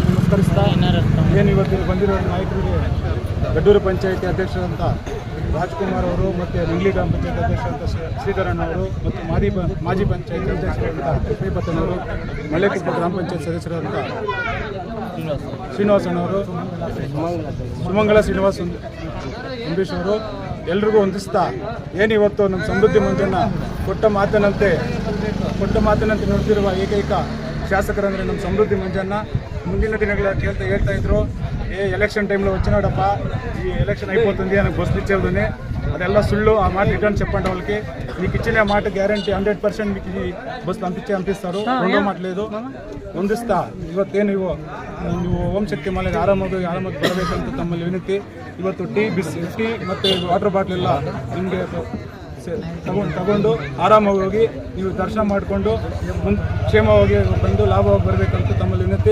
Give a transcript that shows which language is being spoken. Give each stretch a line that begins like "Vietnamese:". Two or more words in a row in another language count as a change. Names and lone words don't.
Kannada: ನಮಸ್ಕರಿಸ್ತಾ ಏನು ಇವತ್ತು ಬಂದಿರೋ ನಾಯಕರಿಗೆ ಗಡ್ಡೂರು ಪಂಚಾಯತಿ ಅಧ್ಯಕ್ಷರಂತ ರಾಜ್ಕುಮಾರ್ ಅವರು ಮತ್ತು ನಂಗ್ಲಿ ಗ್ರಾಮ ಪಂಚಾಯತ್ ಅಧ್ಯಕ್ಷರಂತ ಶ್ರೀಧರಣ್ಣ ಅವರು ಮತ್ತು ಮಾಜಿ ಪಂಚಾಯತ್ ಅಧ್ಯಕ್ಷರಂತ ಶ್ರೀಪತ್ತನವರು ಮಲ್ಲೇಕುಪ್ಪ ಗ್ರಾಮ ಪಂಚಾಯತ್ ಸದಸ್ಯರಂತ ಶ್ರೀನಿವಾಸಣ್ಣವರು ಸುಮಂಗಳ ಶ್ರೀನಿವಾಸ್ ಅಂಬರೀಶ್ ಅವರು ಎಲ್ರಿಗೂ ಹೊಂದಿಸ್ತಾ ಏನಿವತ್ತು ನಮ್ಮ ಸಮೃದ್ಧಿ ಮಂಜಣ್ಣ ಕೊಟ್ಟ ಮಾತಿನಂತೆ ನೋಡ್ತಿರುವ ಏಕೈಕ ಶಾಸಕರಂದರೆ ನಮ್ಮ ಸಮೃದ್ಧಿ ಮಂಜಣ್ಣ. ಮುಂದಿನ ದಿನಗಳ ಹೇಳ್ತಾ
Telugu: ఇద్దరు ఎలక్షన్ టైంలో వచ్చినాడప్ప ఈ ఎలక్షన్ అయిపోతుంది అని బస్సు ఇచ్చేదని అదెల్లా సుళ్ళు. ఆ మాట రిటర్న్ చెప్పండి వాళ్ళకి. మీకు ఇచ్చిన మాట గ్యారంటీ 100% మీకు ఈ బస్సు పంపిస్తారు. రెండో మాట లేదు.
Kannada: ಹೊಂದಿಸ್ತಾ ಇವತ್ತೇನು ನೀವು ಓಂ ಶಕ್ತಿ ಮಾಲೆಗೆ ಆರಾಮಾಗಿ ಬರಬೇಕಂತ ತಮ್ಮಲ್ಲಿ ವಿನಂತಿ. ಇವತ್ತು ಟೀ ಮತ್ತು ವಾಟರ್ ಬಾಟ್ಲ್ ಎಲ್ಲ ನಿಮಗೆ ತಗೊಂಡು ಆರಾಮಾಗಿ ಹೋಗಿ ನೀವು ದರ್ಶನ ಮಾಡಿಕೊಂಡು ಕ್ಷೇಮವಾಗಿ ಬಂದು ಲಾಭವಾಗಿ ಬರಬೇಕಂತ ತಮ್ಮಲ್ಲಿ ವಿನಂತಿ.